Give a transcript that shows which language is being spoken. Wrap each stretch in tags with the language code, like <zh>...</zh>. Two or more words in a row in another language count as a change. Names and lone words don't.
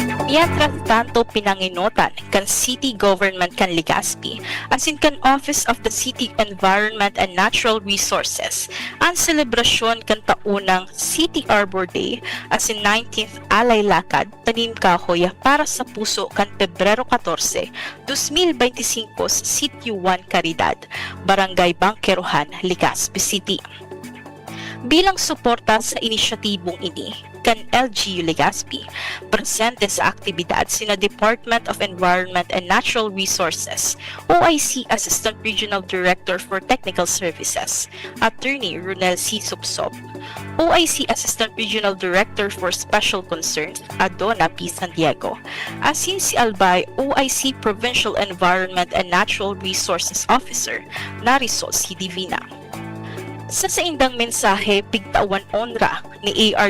<bik>Mientras tanto, pinanginutan kan City Government kan Legazpi, asin kan Office of the City Environment and Natural Resources, ang selebrasyon kan taunang City Arbor Day, asin 19th Alay Lakad, Tanim Kahoy para sa puso kan Pebrero 14, 2025 sa Sitio 1 Caridad, Barangay Bangkerohan, Legazpi City. Bilang suporta sa inisyatibong ini, kan LGU Legazpi, presente sa aktibidad sina Department of Environment and Natural Resources, OIC Assistant Regional Director for Technical Services, Attorney Ronel C. Subsob, OIC Assistant Regional Director for Special Concerns, Adona P. San Diego, asin si Albay, OIC Provincial Environment and Natural Resources Officer, Narisol C. Divina. Sa saindang mensahe, pigtawan onra ni A.R.</bik>